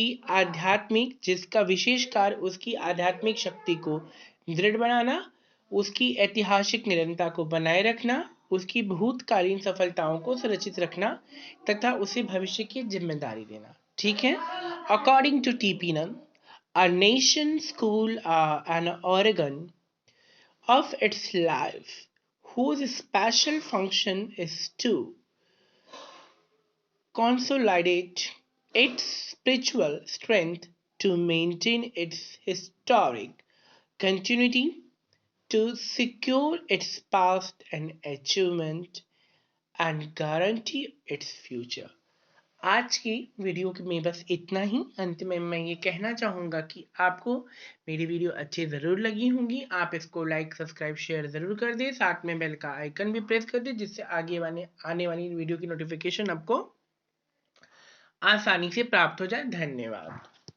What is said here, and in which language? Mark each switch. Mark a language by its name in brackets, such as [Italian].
[Hindi] आध्यात्मिक जिसका विशेष कार्य उसकी आध्यात्मिक शक्ति को दृढ़ बनाना, उसकी ऐतिहासिक निरंतरता को बनाए रखना, उसकी भूतकालीन सफलताओं को सुरक्षित रखना तथा उसे भविष्य की जिम्मेदारी देना। ठीक है। [English] According to T P Nunn, a nation school are an organ of its life whose special function is to consolidate its spiritual strength, to maintain its historic continuity, to secure its past and achievement and guarantee its future. [Hindi] आज की video में बस इतना ही। अंत में मैं ये कहना चाहूँगा कि आपको मेरी वीडियो अच्छी ज़रूर लगी होंगी। आप इसको लाइक, सब्सक्राइब, शेयर ज़रूर कर दें। साथ में बेल का आइकन भी प्रेस कर दें, जिससे आगे आने वाली वीडियो की नोटिफिकेशन आपको आसानी से प्राप्त हो जाए। धन्यवाद।